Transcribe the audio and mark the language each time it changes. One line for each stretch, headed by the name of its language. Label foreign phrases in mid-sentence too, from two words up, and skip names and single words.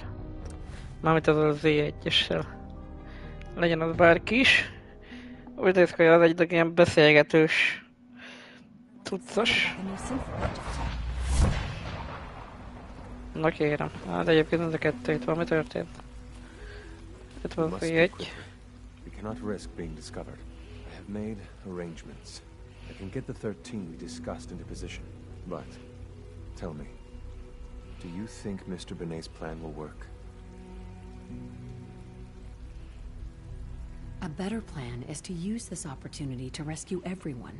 Hungarian: Mármint az a Z1-essel. Legyen az bárki is. Úgy néz ki, hogy az egy ilyen beszélgetős cuccos. Na kérem, hát egyébként ez a kettő, itt valami történt. Itt van az Z1.
English: We cannot risk being discovered. I have made arrangements. I can get the 13 we discussed into position. But, tell me, do you think Mr. Benet's plan will work? A better plan is to use this opportunity to rescue everyone.